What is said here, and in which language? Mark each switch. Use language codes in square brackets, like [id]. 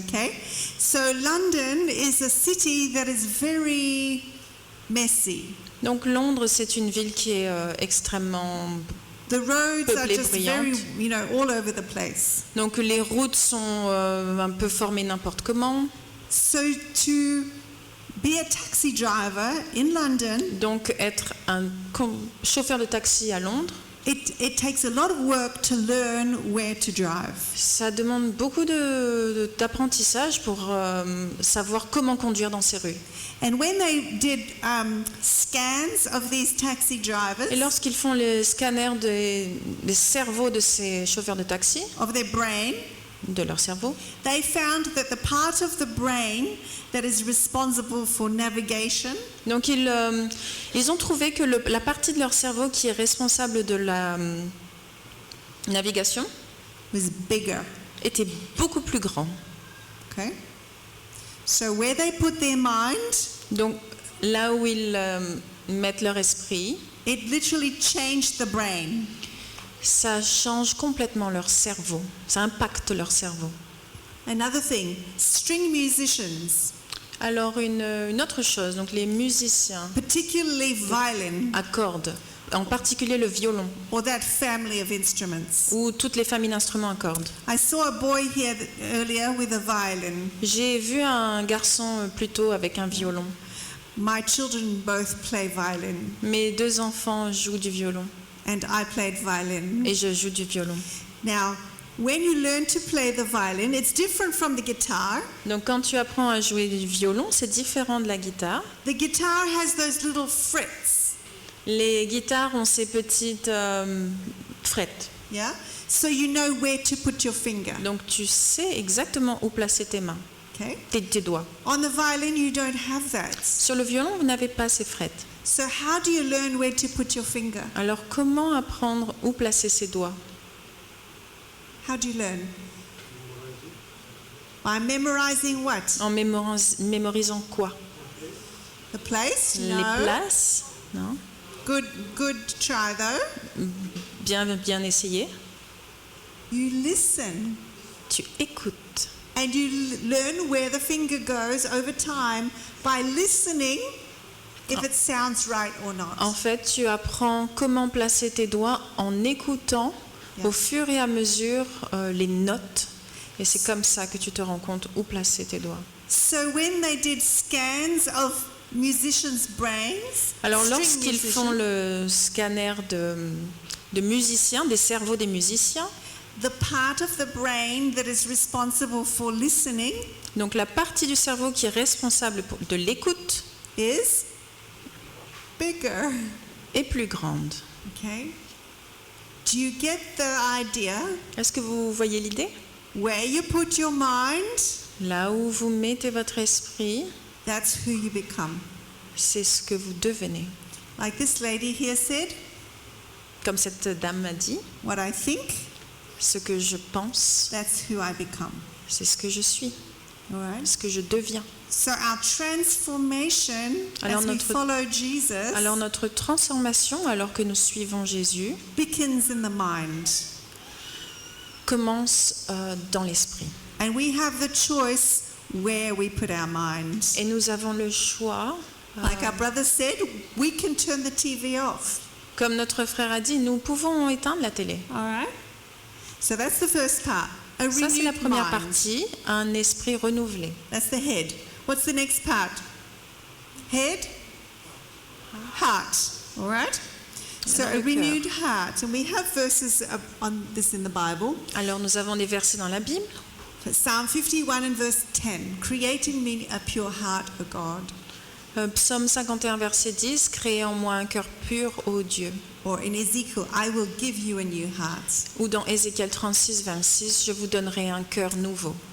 [en] Okay, so London is a city that is very messy. [fr] Donc Londres c'est une ville qui est extrêmement... [en] The roads are [fr] Peuplée, [en] just very, [fr] brillante. [en] all over the place. [fr] Donc les routes sont un peu formées n'importe comment. [en] So to be a taxi driver in London, [fr] Donc être un chauffeur de taxi à Londres, [en] it takes a lot of work to learn where to drive. [fr] ça demande beaucoup d'apprentissage pour savoir comment conduire dans ces rues. [en] And when they did scans of these taxi drivers, [fr] Et lorsqu'ils font les scanners des cerveaux de ces chauffeurs de taxi, [en] of their brain, [fr] de leur cerveau, [en] they found that the part of the brain that is responsible for navigation [fr] donc ils ont trouvé que la partie de leur cerveau qui est responsable de la navigation [en] was bigger. [fr] était beaucoup plus grand. [en] Okay? So where they put their mind, [fr] Donc là où ils mettent leur esprit, [en] it literally changed the brain. [fr] ça change complètement leur cerveau, ça impacte leur cerveau. [en] Another thing, string musicians, [fr] Alors une autre chose, donc les musiciens [en] particularly violin [fr] à cordes, en particulier le violon [en] or that family of instruments. [fr] ou toutes les familles d'instruments à cordes. [en] I saw a boy here earlier with a violin. [fr] J'ai vu un garçon plutôt avec un violon. [en] My children both play violin [fr] Mes deux enfants jouent du violon [en] and I played violin. [fr] et je joue du violon. [en] Now, when you learn to play the violin, it's different from the guitar. [fr] Donc quand tu apprends à jouer du violon, c'est différent de la guitare. [en] The guitar has those little frets. [fr] Les guitares ont ces petites frettes. [en] Yeah? So you know where to put your finger. [fr] Donc tu sais exactement où placer tes mains, [en] Okay? [fr] tes doigts. [en] On the violin, you don't have that. [fr] Sur le violon, vous n'avez pas ces frettes. [en] So how do you learn where to put your finger? [fr] Alors comment apprendre où placer ses doigts? [en] How do you learn? By memorizing what? [fr] En mémorisant quoi? [en] The place? [fr] Les [en] No. [fr] places? Non. [en] Good try though. [fr] Bien essayé. [en] You listen [fr] Tu écoutes. [en] and you learn where the finger goes over time by listening if it sounds right or not. [fr] En fait, tu apprends comment placer tes doigts en écoutant [en] Yeah. [fr] au fur et à mesure les notes. Et c'est comme ça que tu te rends compte où placer tes doigts. [en] So when they did scans of musicians' brains, [fr] Alors [en] string [fr] lorsqu'ils [en] musicians, [fr] font le scanner de musiciens, des cerveaux des musiciens, [en] the part of the brain that is responsible for listening [fr] donc la partie du cerveau qui est responsable de l'écoute [en] is bigger. [fr] est plus grande. [en] Okay? Do you get the idea? [fr] Est-ce que vous voyez l'idée? [en] Where you put your mind, [fr] Là où vous mettez votre esprit, [en] that's who you become. [fr] c'est ce que vous devenez. [en] Like this lady here said, [fr] Comme cette dame m'a dit, [en] what I think, [fr] ce que je pense, [en] that's who I become. [fr] c'est ce que je suis, [en] All right? [fr] ce que je deviens. [en] So our transformation [fr] Alors [en] as we [fr] notre- [en] follow Jesus [fr] Alors notre transformation, alors que nous suivons Jésus, [en] begins in the mind. [fr] commence dans l'esprit. [en] And we have the choice where we put our mind. [fr] Et nous avons le choix, [en] Like our brother said, we can turn the TV off. [fr] comme notre frère a dit, nous pouvons éteindre la télé. [en] All right? So that's the first part. A [fr] Ça, c'est la [en] renewed [fr] première [en] mind. [fr] partie, un esprit renouvelé. [en] That's the head. What's the next part? Head? Heart. All right? So [fr] Alors, [en] a [fr] le cœur. [en] renewed heart. And we have verses on this in the Bible. [fr] Alors nous avons des versets dans la Bible. [en] Psalm 51 and verse 10. Create in me a pure heart, O God. [fr] Psaume 51, verset 10, créez en moi un cœur pur, ô Dieu. [en] Or in Ezekiel, I will give you a new heart. [fr] Ou dans Ézéchiel 36, 26, je vous donnerai un cœur nouveau.